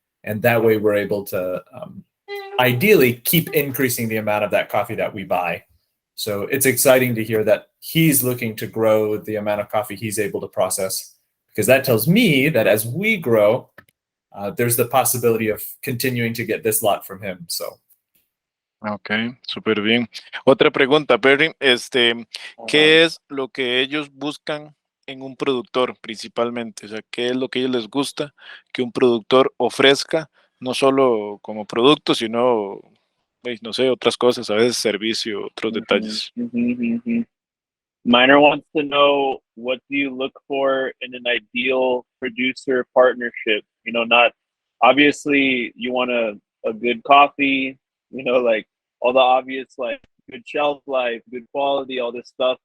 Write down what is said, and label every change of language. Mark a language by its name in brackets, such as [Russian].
[English] And that way we're able to ideally keep increasing the amount of that coffee that we buy. So it's exciting to hear that he's looking to grow the amount of coffee he's able to process, because that tells me that as we grow, there's the possibility of continuing to get this lot from him. So. [Spanish] Ok, súper bien. Otra pregunta, Perry, ¿qué es lo que ellos buscan en un productor principalmente? O sea, ¿qué es lo que a ellos les gusta que un productor ofrezca, no solo como producto, sino, no sé, otras cosas, a veces servicio, otros detalles? [English] Minor wants to know, what do you look for in an ideal producer partnership? You know, not obviously you want a good coffee, you know, like all the obvious, like good shelf life, good quality, all this stuff.